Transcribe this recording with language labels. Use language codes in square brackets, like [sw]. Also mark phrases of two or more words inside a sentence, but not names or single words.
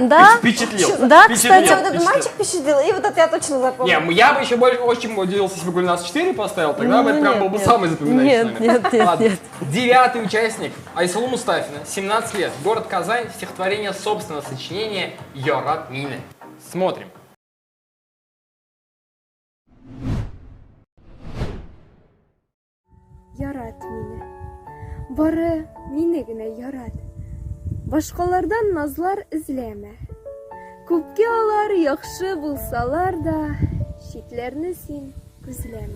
[ru] Да? Впечатлил. Да, Кстати, Впечатлил, вот этот мальчик впечатлил, и вот это я точно запомнила. Не, я бы еще больше очень удивился, если бы Гульнас 4 поставил, тогда бы это прям нет, был бы нет. самый запоминающийся. Нет, наверное. нет, Ладно. нет. 9-й участник Айсулу Мустафина, 17 лет, город Казань, стихотворение собственного сочинения «Йорат Мине». Смотрим. [tt] Ярат мине. Бары мине генә ярат. Башкалардан назлар эзләмә. Күпкә алар яхшы булсалар да, читләрне син күзләмә.